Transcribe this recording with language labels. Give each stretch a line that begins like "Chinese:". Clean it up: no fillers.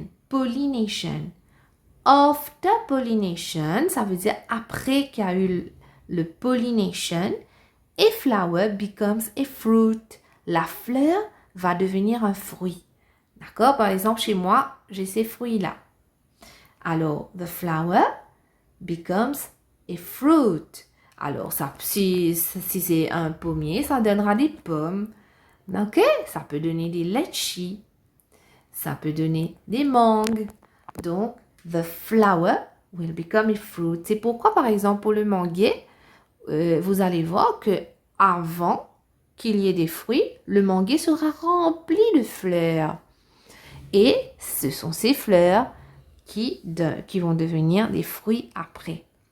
English: Pollination. After pollination,
French: ça veut dire après qu'il y a eu le pollination,
English: a flower becomes a fruit.
French: La fleur va devenir un fruit. D'accord? Par exemple, chez moi, j'ai ces fruits-là.
English: Alors, the flower becomes a fruit.
French: Alors, ça, si c'est un pommier, ça donnera des pommes. Ok? Ça peut donner des litchis. Ça peut donner des mangues.
English: Donc, the flower will become a fruit.
French: C'est pourquoi, par exemple, pour le manguier, vous allez voir que avant qu'il y ait des fruits, le manguier sera rempli de fleurs. Et ce sont ces fleurs qui vont devenir des fruits après.